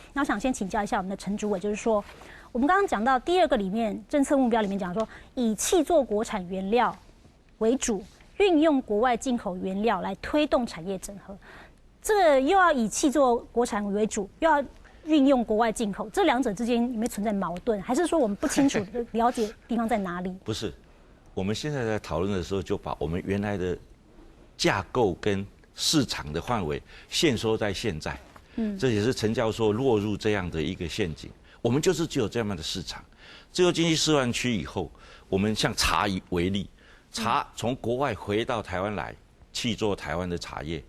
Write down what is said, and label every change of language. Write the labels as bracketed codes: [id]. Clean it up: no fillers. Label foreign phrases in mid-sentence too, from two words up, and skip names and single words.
[zh] 那我想先請教一下我們的陳主委，就是說我們剛剛講到第二個裡面政策目標裡面講說以契作國產原料為主，運用國外進口原料來推動產業整合。這個又要以契作國產為主，又要運用國外進口，這兩者之間有沒有存在矛盾？還是說我們不清楚了解地方在哪裡？不是，我們現在在討論的時候，就把我們原來的架構跟市場的範圍限縮在現在。这也是陈教授落入这样的一个陷阱。我们就是只有这样的市场，自由经济示范区以后，我们像茶为例，茶从国外回到台湾来，去做台湾的茶叶。